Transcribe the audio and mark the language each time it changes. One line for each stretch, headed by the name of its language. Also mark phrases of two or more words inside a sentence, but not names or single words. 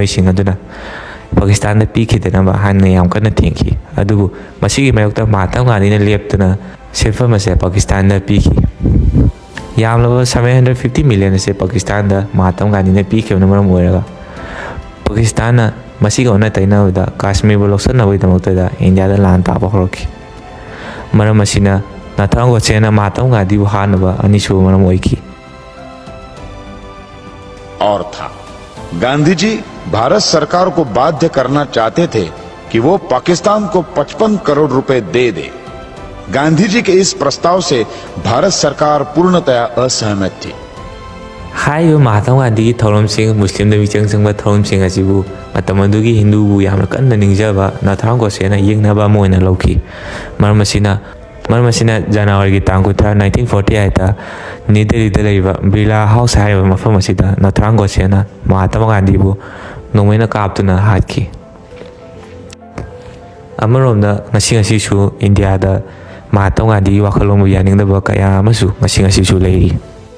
Manipuri: sing aduna Pakistan da pikidana ba hanna yam kana thinki adubu masigi mayokta Mahatma Gandhi na leptana sepham ase Pakistan da piki Yamlaba 750 million ase Pakistan da Mahatma Gandhi na pikebna maram oiraga Pakistan na masiga ona taina da Kashmir boloksan na boidamakta da India da lan tapa horoki maram asina Nathuram Godse na Mahatma Gandhi bu hanaba anisu maram oiki.
Hindi: और था गांधी जी भारत सरकार को बाध्य करना चाहते थे कि वो पाकिस्तान को 55 करोड़ रुपए दे दे। गांधी जी के इस प्रस्ताव से भारत सरकार पूर्णतया असहमत थी।
Manipuri: ꯍꯥꯏꯔꯤꯕ ꯃꯍꯥꯇꯃꯥ ꯒꯥꯟꯙꯤꯒꯤ ꯊꯧꯔꯝꯁꯤꯡ ꯃꯨꯁꯂꯤꯝꯗ ꯃꯤꯆꯪ ꯆꯪꯕ ꯊꯧꯔꯝꯁꯤꯡ ꯑꯁꯤꯕꯨ ꯃꯇꯝ ꯑꯗꯨꯒꯤ ꯍꯤꯟꯗꯨꯕꯨ ꯌꯥꯝꯅ ꯀꯟꯅ ꯅꯤꯡꯖꯕ ꯅꯥꯊꯨꯔꯥꯝ ꯒꯣꯗꯁꯦꯅ ꯌꯦꯛꯅꯕ ꯑꯃ ꯑꯣꯏꯅ ꯂꯧꯈꯤ꯫ ꯃꯔꯝ ꯑꯁꯤꯅ ꯖꯅꯋꯥꯔꯤꯒꯤ ꯇꯥꯡ 19 1948ꯗ ꯅ꯭ꯌꯨ ꯗꯦꯜꯂꯤꯗ ꯂꯩꯕ ꯕꯤꯔꯂꯥ ꯍꯥꯎꯁ ꯍꯥꯏꯔꯤꯕ ꯃꯐꯝ ꯑꯁꯤꯗ ꯅꯥꯊꯨꯔꯥꯝ ꯒꯣꯗꯁꯦꯅ ꯃꯍꯥꯇꯃꯥ ꯒꯥꯟꯙꯤꯕꯨ ꯅꯣꯡꯃꯩꯅ ꯀꯥꯞꯇꯨꯅ ꯍꯥꯠꯈꯤ꯫ ꯑꯃꯔꯣꯝꯗ ꯉꯁꯤꯁꯨ ꯏꯟꯗꯤꯌꯥꯗ ꯃꯍꯥꯇꯃꯥ ꯒꯥꯟꯙꯤꯒꯤ ꯋꯥꯈꯜꯂꯣꯟꯕꯨ ꯌꯥꯅꯤꯡꯗꯕ ꯀꯌꯥ ꯑꯃꯁꯨ ꯉꯁꯤꯁꯨ ꯂꯩꯔꯤ꯫